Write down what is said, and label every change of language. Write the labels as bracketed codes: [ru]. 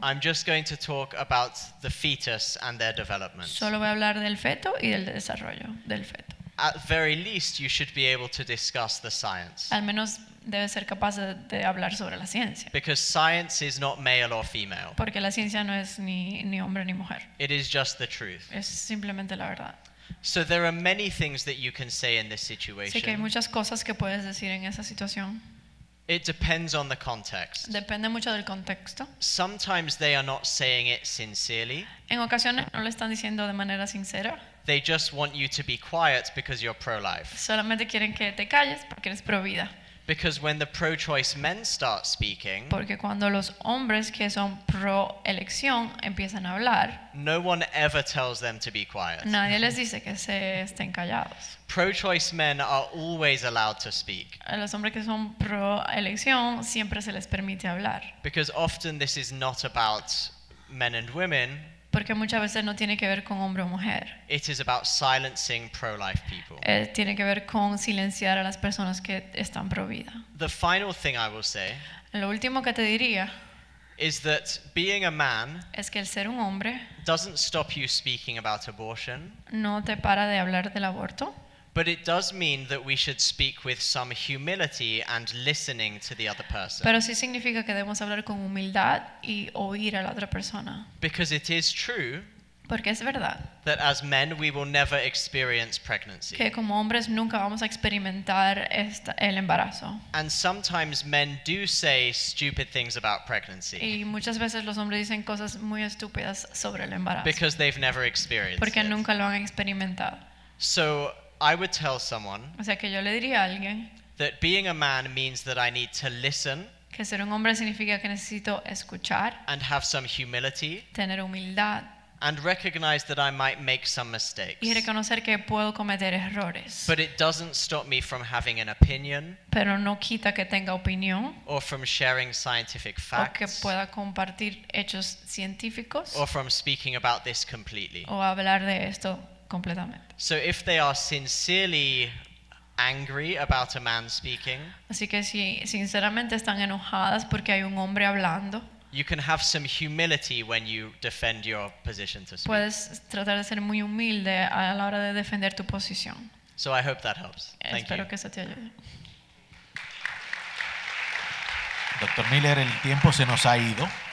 [en] I'm just going to talk about the fetus and their development. [es] solo voy a hablar del feto y del desarrollo del feto. [en] At very least, you should be able to discuss the science. [es] Al menos debe ser capaz de hablar sobre la ciencia, [en] Because science is not male or female. [es] porque la ciencia no es ni hombre ni mujer, [en] It is just the truth. [es] es simplemente la verdad. [en] So there are many things that you can say in this [es] Así que hay [en] situation. [es] muchas cosas que puedes decir en esa situación. [en] It depends on the context. [es] Depende mucho del contexto. [en] Sometimes they are not saying it sincerely. [es] En ocasiones no lo están diciendo de manera sincera, [en] They just want you to be quiet because you're pro-life. [es] solamente quieren que te calles porque eres pro vida. [en] Because when the pro-choice men start speaking, [es] Porque cuando los hombres que son pro elección empiezan a hablar, [en] no one ever tells them to be quiet. [es] nadie les dice que se estén callados. [en] Pro-choice men are always allowed to speak. [es] A los hombres que son pro elección siempre se les permite hablar. [en] Because often this is not about men and women, [es] Porque muchas veces no tiene que ver con hombre o mujer. [en] it is about silencing pro-life people. [es] Tiene que ver con silenciar a las personas que están pro vida. [en] The final thing I will say [es] Lo último que te diría [en] is that being a man [es] es que el ser un hombre [en] doesn't stop you speaking about abortion, [es] no te para de hablar del aborto, [en] but it does mean that we should speak with some humility and listening to the other person. [es] pero sí significa que debemos hablar con humildad y oír a la otra persona. [en] Because it is true [es] Porque es verdad [en] that as men we will never experience pregnancy. [es] que como hombres nunca vamos a experimentar el embarazo. [en] And sometimes men do say stupid things about pregnancy [es] Y muchas veces los hombres dicen cosas muy estúpidas sobre el embarazo. [en] because they've never experienced [es] Porque [en] it. [es] nunca lo han experimentado. [en] So I would tell someone [es] O sea que yo le diría a alguien [en] that being a man means that I need to listen [es] que ser un hombre significa que necesito escuchar, [en] and have some humility [es] tener humildad [en] and recognize that I might make some mistakes. [es] y reconocer que puedo cometer errores. [en] But it doesn't stop me from having an opinion [es] Pero no quita que tenga opinión [en] or from sharing scientific [es] o que [en] facts [es] pueda compartir hechos científicos [en] or from speaking about this completely. [es] o hablar de esto completamente. [en] So if they are sincerely angry about a man speaking, [es] Así que si sinceramente están enojadas porque hay un hombre hablando, [en] you can have some humility when you defend your position to speak. [es] puedes tratar de ser muy humilde a la hora de defender tu posición. [en] So I hope that helps. Thank you. [es] Espero que eso te ayude. Doctor Miller, el tiempo se nos ha ido,